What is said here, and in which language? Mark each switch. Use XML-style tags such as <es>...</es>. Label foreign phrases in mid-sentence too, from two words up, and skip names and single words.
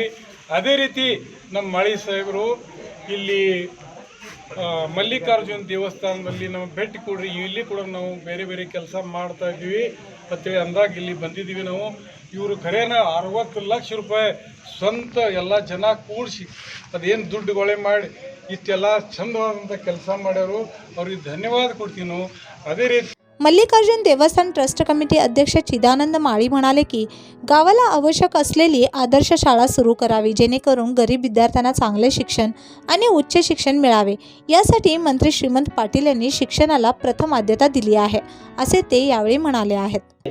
<kn>ಅದೇ ರೀತಿ ನಮ್ಮ ಮಾಳಿ ಸಾಹೇಬರು ಇಲ್ಲಿ ಮಲ್ಲಿಕಾರ್ಜುನ ದೇವಸ್ಥಾನದಲ್ಲಿ ನಾವು ಭೇಟಿ ಕೊಡ್ರಿ, ಇಲ್ಲಿ ಕೂಡ ನಾವು ಬೇರೆ ಬೇರೆ ಕೆಲಸ ಮಾಡ್ತಾ ಇದ್ದೀವಿ ಅಂತೇಳಿ ಅಂದಾಗ ಇಲ್ಲಿ ಬಂದಿದ್ದೀವಿ ನಾವು। ಇವರು ಖರೇನ 60 ಲಕ್ಷ ರೂಪಾಯಿ ಸ್ವಂತ ಎಲ್ಲ ಜನ ಕೂಡಿಸಿ ಅದೇನು ದುಡ್ಡುಗೊಳೆ ಮಾಡಿ ಇಷ್ಟೆಲ್ಲ ಚಂದವಾದಂಥ ಕೆಲಸ ಮಾಡ್ಯಾರು, ಅವ್ರಿಗೆ ಧನ್ಯವಾದ ಕೊಡ್ತೀವಿ ನಾವು। ಅದೇ ರೀತಿ</kn> <mr>मल्लिकार्जुन देवस्थान</mr> <en>trust committee</en> <mr>अध्यक्ष चिदानंद माळी म्हणाले की गावाला आवश्यक असलेली आदर्श शाळा सुरू करावी, जेणेकरून गरीब विद्यार्थ्यांना चांगले शिक्षण आणि उच्च शिक्षण मिळावे. यासाठी मंत्री श्रीमंत पाटील यांनी शिक्षणाला प्रथम आद्यता दिली आहे, असे ते यावेळी म्हणाले आहेत.</mr>